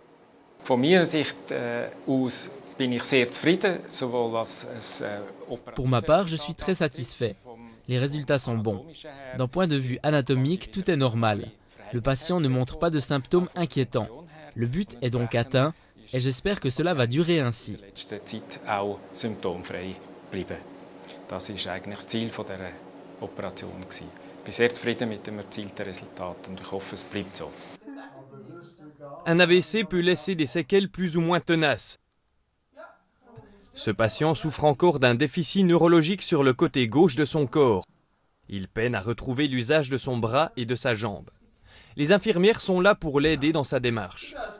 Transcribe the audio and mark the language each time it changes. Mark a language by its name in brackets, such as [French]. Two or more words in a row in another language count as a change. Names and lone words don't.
[French] Pour ma part, je suis très satisfait. Les résultats sont bons. D'un point de vue anatomique, tout est normal. Le patient ne montre pas de symptômes inquiétants. Le but est donc atteint et j'espère que cela va durer ainsi. [German] Das ist eigentlich das Ziel dieser Operation. Ich bin sehr zufrieden mit dem erzielten Resultat und ich hoffe, es bleibt so. [French] Un AVC peut laisser des séquelles plus ou moins tenaces. Ce patient souffre encore d'un déficit neurologique sur le côté gauche de son corps. Il peine à retrouver l'usage de son bras et de sa jambe. Les infirmières sont là pour l'aider dans sa démarche.